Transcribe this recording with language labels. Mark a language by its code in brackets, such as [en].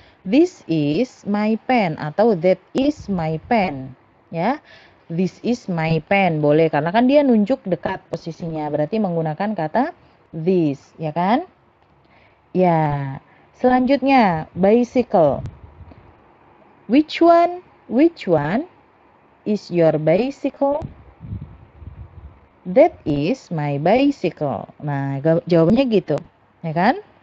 [en] This is my pen atau that is my pen. [id] Ya. [en] This is my pen [id] boleh karena kan dia nunjuk dekat posisinya. Berarti menggunakan kata this, ya kan? Ya. Selanjutnya, bicycle. [en] Which one is your bicycle? That is my bicycle. [id] Nah, jawabannya gitu, ya kan?